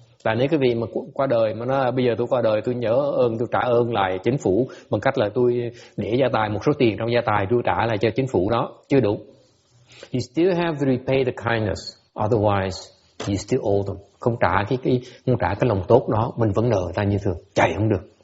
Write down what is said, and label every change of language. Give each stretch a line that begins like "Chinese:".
Vietnamese: Và nếu cái vị mà qua đời mà nó bây giờ tôi qua đời tôi nhớ ơn, tôi trả ơn lại chính phủ bằng cách là tôi để gia tài, một số tiền trong gia tài tôi trả lại cho chính phủ đó, chưa đủ.
English: You still have to repay the kindness, otherwise you still owe them.
Vietnamese: Không trả cái lòng tốt đó, mình vẫn nợ người ta như thường, chạy không được.